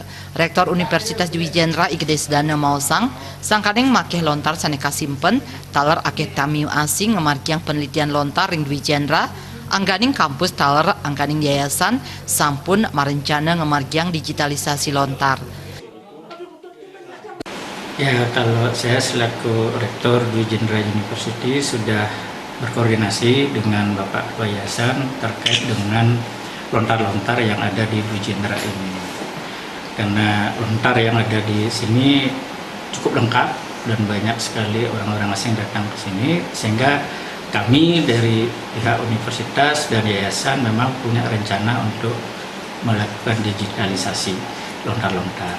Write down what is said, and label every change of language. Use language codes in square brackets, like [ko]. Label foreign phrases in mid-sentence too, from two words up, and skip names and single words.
[ban] Rektor Universitas Dwi Jendra Igdes Dana Mausang sangkaning makeh lontar saneka simpen taler akeh tamiu asing Kemargiang penelitian lontar ring Dwi Jendra angganing kampus taler angganing yayasan sampun marencana Kemargiang digitalisasi lontar. [id] Ya, kalau saya selaku Rektor Dwi Jendra University sudah berkoordinasi dengan Bapak Ketua Yayasan terkait dengan lontar-lontar yang ada di Dwi Jendra ini. Karena lontar yang ada di sini cukup lengkap dan banyak sekali orang-orang asing datang ke sini, sehingga kami dari pihak universitas dan yayasan memang punya rencana untuk melakukan digitalisasi lontar-lontar.